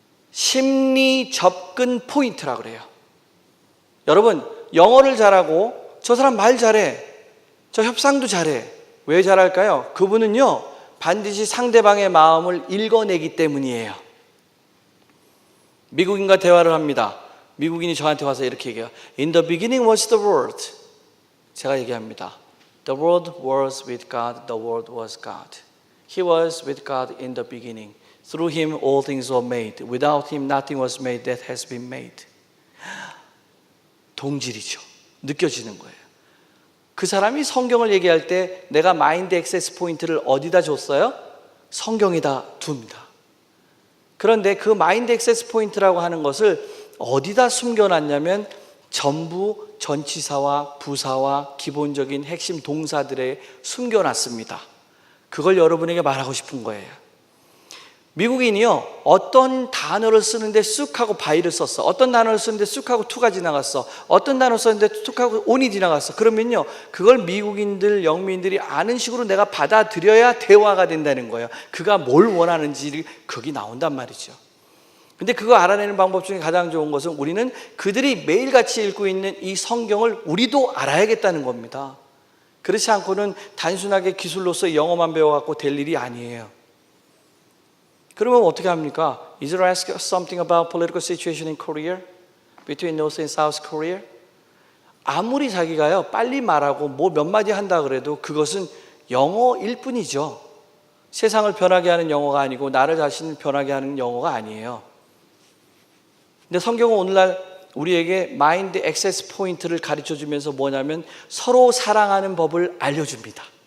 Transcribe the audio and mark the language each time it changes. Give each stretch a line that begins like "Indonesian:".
Korean: 심리 접근 포인트라고 그래요. 여러분 영어를 잘하고 저 사람 말 잘해. 저 협상도 잘해. 왜 잘할까요? 그분은요 반드시 상대방의 마음을 읽어내기 때문이에요. 미국인과 대화를 합니다. 미국인이 저한테 와서 이렇게 얘기해요.
English: In the beginning was the Word.
Korean: 제가 얘기합니다.
English: The Word was with God. The Word was God. He was with God in the beginning. Through Him all things were made. Without Him nothing was made that has been made.
Korean: 동질이죠. 느껴지는 거예요. 그 사람이 성경을 얘기할 때 내가 마인드 액세스 포인트를 어디다 줬어요? 성경에다 둡니다. 그런데 그 마인드 액세스 포인트라고 하는 것을 어디다 숨겨놨냐면 전부 전치사와 부사와 기본적인 핵심 동사들에 숨겨놨습니다. 그걸 여러분에게 말하고 싶은 거예요. 미국인이요, 어떤 단어를 쓰는데 쑥하고 by를 썼어. 어떤 단어를 쓰는데 쑥하고 to가 지나갔어. 어떤 단어를 썼는데 to하고 on이 지나갔어. 그러면요, 그걸 미국인들, 영미인들이 아는 식으로 내가 받아들여야 대화가 된다는 거예요. 그가 뭘 원하는지 거기 나온단 말이죠. 근데 그거 알아내는 방법 중에 가장 좋은 것은 우리는 그들이 매일같이 읽고 있는 이 성경을 우리도 알아야겠다는 겁니다. 그렇지 않고는 단순하게 기술로서 영어만 배워갖고 될 일이 아니에요. 그러면 어떻게 합니까?
English: Is there ask something about political situation in Korea? Between North and South Korea?
Korean: 아무리 자기가요 빨리 말하고 뭐 몇 마디 한다 그래도 그것은 영어일 뿐이죠. 세상을 변하게 하는 영어가 아니고 나를 자신을 변하게 하는 영어가 아니에요. 근데 성경은 오늘날 우리에게 마인드 액세스 포인트를 가르쳐 주면서 뭐냐면 서로 사랑하는 법을 알려줍니다.